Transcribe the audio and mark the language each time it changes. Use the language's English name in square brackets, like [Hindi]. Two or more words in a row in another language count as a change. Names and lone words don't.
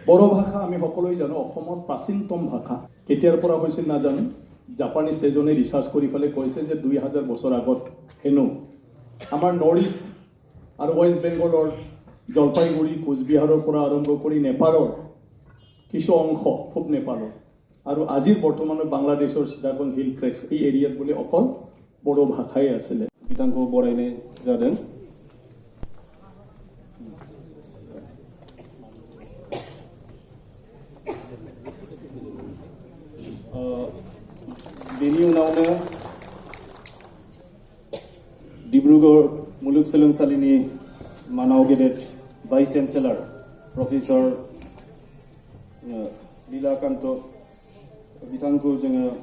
[Assamese] বড়ো ভাষা আমি সকলোৱে জানো অসমৰ প্ৰাচীনতম ভাষা কেতিয়াৰ পৰা হৈছিল নাজানো জাপানীজ এজনে ৰিচাৰ্চ কৰি পেলাই কৈছে যে 2000 বছৰ আগত হেনো আমাৰ [English] North East [Assamese] আৰু ৱেষ্ট বেংগলৰ জলপাইগুৰি কোচবিহাৰৰ পৰা আৰম্ভ কৰি নেপালৰ কিছু অংশ পূব নেপালৰ আৰু আজিৰ বৰ্তমানৰ বাংলাদেশৰ চিটাগং হিল ট্ৰেক্স এই এৰিয়াত বুলি অকল বড়ো ভাষাই আছিলে [Bodo] बिथांखौ बरायनाय जादों बेनि उनावनो डिब्रुगढ़ मुलुगसोलोंसालिनि मानाव गेदेर [English] vice chancellor professor [Bodo] लीलाकान्त बिथांखौ जोङो